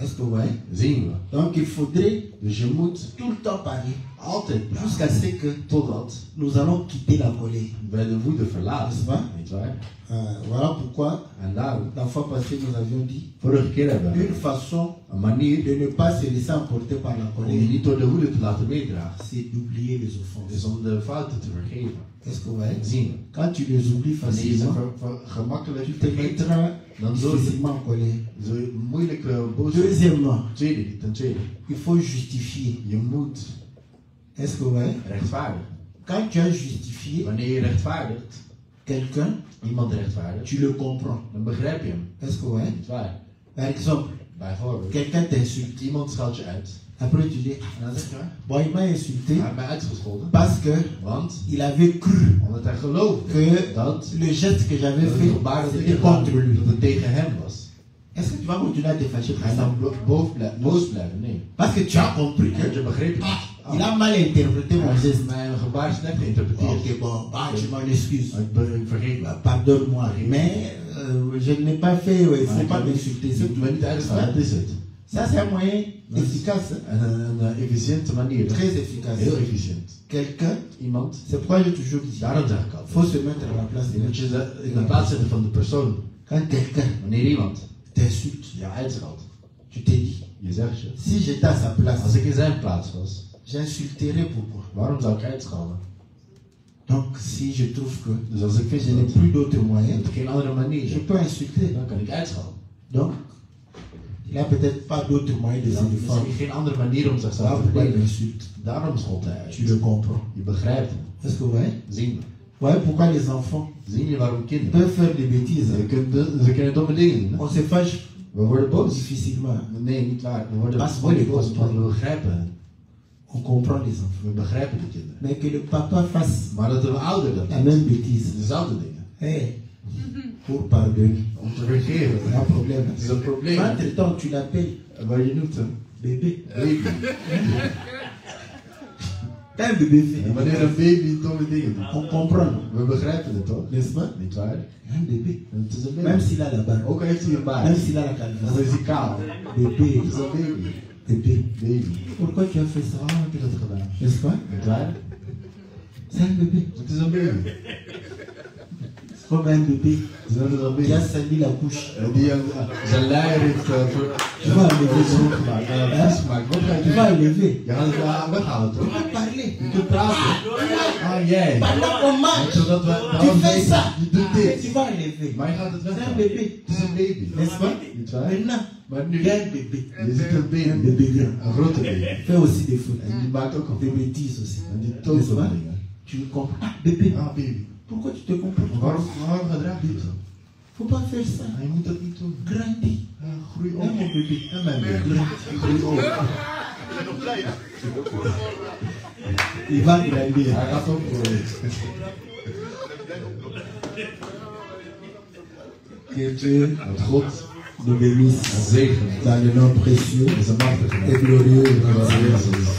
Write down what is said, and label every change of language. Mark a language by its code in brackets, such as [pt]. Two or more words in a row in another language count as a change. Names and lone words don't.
[fr] Est-ce que vous voyez? [nl] Zien we. [fr] Donc il faudrait [nl] Dus je moet [fr] tout le temps parler [nl] altijd [fr] jusqu'à [nl] praten. [fr] ce que [nl] Totdat [fr] nous allons quitter la colère. [nl] wij de woede [fr] N'est-ce [nl] verlaten. [fr] pas? [nl] Niet waar? [fr] Voilà pourquoi [nl] En daarom, [fr] la fois passée nous avions dit [nl] vorige keer hebben we [fr] une façon [nl] een manier [fr] de ne pas se laisser emporter par la [nl] om je [fr] colère, [nl] niet door de woede te laten meedragen. [fr] c'est d'oublier les [nl] Is [fr] offenses. [nl] om de fouten te vergeven. [fr] Est-ce que vous voyez? [nl] Zien we. [fr] Quand tu les oublies [nl] Wanneer je ze [fr] facilement, [nl] gemakkelijk [fr] tu te [nl] vergeet, [fr] mettras [nl] dan zul je [fr] difficilement en colère. [nl] moeilijk boos worden. [fr] Deuxièmement, [nl] Ten tweede, [fr] il faut justifier. [nl] je moet [fr] Est-ce que vous voyez? [nl] rechtvaardigen. [fr] Quand tu as justifié [nl] Wanneer je rechtvaardigt, [fr] quelqu'un, [nl] iemand rechtvaardigt, [fr] tu le comprends. [nl] dan begrijp je hem. [fr] Est-ce que vous voyez? [nl] Niet waar? [fr] Par exemple, [nl] Bijvoorbeeld, [fr] quelqu'un t'insulte. [nl] iemand scheldt je uit. [fr] Après, tu dis, [nl] En dan zeg je, [fr] bon, il m'a insulté [nl] hij heeft mij uitgescholden. [fr] parce que [nl] Want, [fr] il avait cru [nl] omdat hij geloofde [fr] que [nl] dat [fr] le geste que j'avais [nl] het [fr] fait, [nl] gebaar dat ik [fr] c'était [nl] heb [fr] contre [nl] gedaan, [fr] lui. [nl] dat het tegen hem was. [fr] Est-ce que tu vas continuer à te fâcher pour [nl] Ga je [fr] ça? [nl] dan boos blijven? Nee. [fr] Parce que tu as compris [nl] Want [fr] que [nl] je begreep [fr] ah, [nl] het. [fr] il a mal interprété mon [nl] Hij heeft [fr] geste. [nl] mijn gebaar slecht geïnterpreteerd. [fr] Ok, bon, bah, je m'en excuse. [nl] Ik vergeet me. [fr] Pardonne-moi, mais je ne l'ai pas fait, il ne faut pas m'insulter. [nl] Je [fr] c'est [nl] moet [fr] tout. [nl] me niet uitgaan, dat is het. [fr] Ça, c'est un moyen efficace, hein. [nl] Een efficiënte manier. [fr] Très efficace. [nl] Heel efficiënt. [fr] Quelqu'un, [nl] Iemand, [fr] c'est pourquoi j'ai toujours dit, [nl] daarom zeg ik [fr] il [nl] altijd. [fr] faut se mettre à la place [nl] Je moet [fr] de [nl] je in de plaats zetten van de persoon. [fr] Quand quelqu'un [nl] Wanneer iemand [fr] t'insulte, [nl] je uitscheldt, [fr] tu te dis, [nl] je zegt je. [fr] si j'étais à sa [nl] Als [fr] place, [nl] ik in zijn plaats was, [fr] j'insulterais pourquoi. [nl] waarom zou ik uitschelden? [fr] Donc, si je trouve que [nl] Dus als ik vind [fr] je n'ai [nl] dat [fr] plus d'autre moyen, [nl] er geen andere manier [fr] je [nl] is, [fr] peux insulter. [nl] dan kan ik uitschelden. [fr] Donc, il n'a peut-être pas d'autre moyen de [nl] Er [fr] se [nl] is [fr] défendre. [nl] misschien geen andere manier om zichzelf [fr] Voilà [nl] te [fr] pourquoi il [nl] verdedigen. [fr] m'insulte. [nl] Daarom schold hij [fr] Tu le [nl] uit. [fr] comprends. [nl] Je begrijpt hem. [fr] Est-ce que vous voyez? [nl] Zien we. [fr] Vous voyez pourquoi les enfants [nl] Zien je waarom kinderen? [fr] peuvent faire des bêtises, hein? [nl] Ze kunnen domme dingen doen. hè? [fr] On se fâche [nl] We worden boos. [fr] difficilement. [nl] Nee, niet waar. We worden [fr] Pas [nl] moeilijk boos. boos, want we begrijpen hen. [fr] On comprend les enfants. [nl] We begrijpen de kinderen. [fr] Mais que le papa fasse [nl] Maar dat de ouder dat [fr] la [nl] doet, [fr] même bêtise, [nl] dezelfde dingen. [fr] hey, pour pardonner, [nl] Om te vergeven. [fr] c'est un problème. [nl] Het is een probleem. [fr] Entre-temps, tu l'appelles [nl] Waar je noemt hem. [fr] bébé. [nl] Baby. [fr] Quand un bébé [nl] En [fr] fait, [nl] wanneer een baby domme dingen doet. [fr] on comprend, [nl] We begrijpen het toch? [fr] n'est-ce pas? [nl] Niet waar? [fr] Un bébé. [nl] Het is een [fr] Même [nl] baby. [fr] s'il a la barbe, [nl] Ook al heeft hij een [fr] même [nl] baard. [fr] s'il a la [nl] Dan [fr] calvitie. [nl] is hij kaal. [fr] Bébé, [nl] Het is een baby. [fr] bébé. [nl] Baby. [fr] Pourquoi tu as fait ça? [nl] Waarom heb je dat gedaan? [fr] N'est-ce pas? [nl] Niet waar? [fr] C'est un bébé. [nl] Het is een baby. [fr] C'est comme un bébé [nl] Het is net als een [fr] qui a [nl] baby. [fr] sali la couche. [nl] Die zijn luier heeft [fr] Tu vas enlever ça. [nl] gemaakt. Vies gemaakt. Wat ga je [fr] Tu vas [nl] doen? [fr] enlever. [nl] Je gaat het weghalen [fr] Tu [nl] toch? [fr] vas parler. [nl] Je kunt praten. Ah, jij. [fr] Pendant qu'on mange, [nl] Zodat we [fr] tu [nl] daarom [fr] fais [nl] weten, [fr] ça. [nl] je doet [fr] Tu [nl] dit. [fr] vas enlever. [nl] Maar je gaat het [fr] C'est un [nl] weghalen. [fr] bébé. [nl] Het is een baby. [fr] N'est-ce pas? [nl] Niet waar? [fr] Maintenant, [nl] Maar nu, [fr] il y a un bébé. [nl] je ziet een [fr] Un [nl] baby. [fr] bébé grand. [nl] Een grote baby. [fr] Fait aussi des fautes. [nl] En die maakt ook een [fr] Des [nl] fout. [fr] bêtises aussi. [nl] En die [fr] N'est-ce [nl] toont [fr] pas? [nl] dingen. [fr] Tu comprends? Ah, bébé. [nl] Ah, baby. [fr] Pourquoi tu te comportes comme [nl] Waarom [fr] ça? [nl] gedraag je je zo? [fr] Faut pas faire ça. [nl] Je moet dat niet doen. [fr] Grandis. [nl] Groei [fr] Hein, [nl] op. [fr] mon bébé. [nl] En mijn baby. Groei op. [fr] Il va grandir. [nl] Hij gaat ook groeien. [fr] Que Dieu [nl] Dat God [fr] nous bénisse [nl] en zegen [fr] dans le nom précieux [nl] in zijn machtige [fr] et [nl] naam. [fr] glorieux de notre Seigneur Jésus.